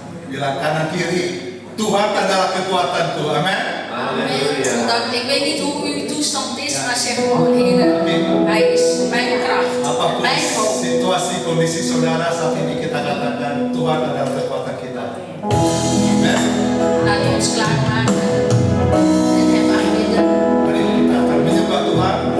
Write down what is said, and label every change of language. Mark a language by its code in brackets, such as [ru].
[id] bilang kanan kiri, Tuhan adalah kekuatanku. Amin. Halleluja. [nl] Omdat, ik weet niet hoe uw toestand is, maar zeg gewoon, Heer, Hij is mijn kracht, [id] Apapun [nl] mijn hoop. [id] situasi kondisi saudara saat ini kita katakan Tuhan adalah kekuatan kita. Amin. [nl] Laat hij ons klaarmaken en Hem aanbidden. [id] Mari kita akan menyembah Tuhan.